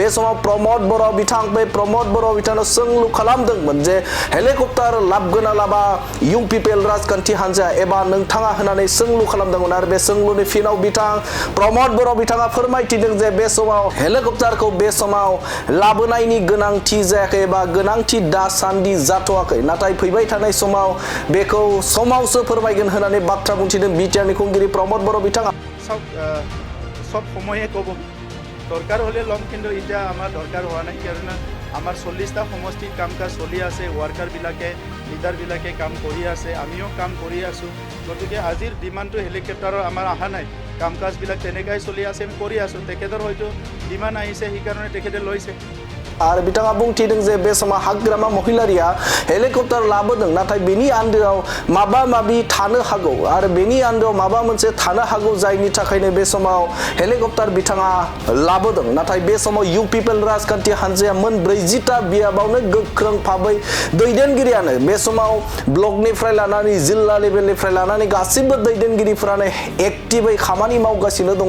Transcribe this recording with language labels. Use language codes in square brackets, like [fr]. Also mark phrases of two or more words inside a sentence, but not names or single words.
[brx] समाव प्रमद बर' बिथांनो सोंलु खालामदोंमोन जे हेलिकप्टार लाबगोना लाबा इउपिपिएल राजखान्थि हान्जा एबा नोंथाङा होननानै सोंलु खालामदोंमोन आरो बे सोंलुनि फिनाव प्रमद बर' बिथाङा फोरमायथिदों जे बे समाव हेलिकप्टारखौ बे समाव लाबोनायनि गोनांथि जायाखै एबा गोनांथि दासान्दि जाथ'वाखै नाथाय फैबाय थानाय समाव बेखौ समावसो फोरमायगोन होननानै बाथ्रा बुंथिदों बिटिआरनि खुंगिरि प्रमद बर' बिथाङा [as] সব সময়ে ক'ব দরকার হলে লম কিন্তু এটা আমার দরকার হওয়া নাই কারণ আমার 40টা সমষ্টিত কাম কাজ চলি আছে ওয়ার্কারবিলাকে লিডারবিলাকে কাম কৰি আছে আমিও কাম কৰি আছোঁ গতিকে আজিৰ ডিমাণ্ডটো হেলিকপ্টাৰৰ আমাৰ অহা নাই কাম কাজবিলাক তেনেকাই চলি আছে আমি কৰি আছোঁ তেখেতৰ হয়তো ডিমাণ্ড আহিছে সেইকাৰণে তেখেতে লৈছে [brx] आरो बिथाङा बुंथिदों जे बे समाव हाग्रामा महिलारिया हेलिकप्टार लाबोदों नाथाय बेनि आन्दोआव माबा माबि थानो हागौ आरो बेनि आन्दोआव माबा मोनसे थानो हागौ जायनि थाखायनो बे समाव हेलिकप्टार बिथाङा लाबोदों नाथाय बे समाव इउपिपिएल राजखान्थि हान्जाया मोन 40टा बियाबावनो गोख्रों भाबै दैदेनगिरियानो बे समाव ब्लकनिफ्राय लानानै जिल्ला लेभेलनिफ्राय लानानै गासिबो दैदेनगिरिफोरानो एक्टिभै खामानि मावगासिनो दङ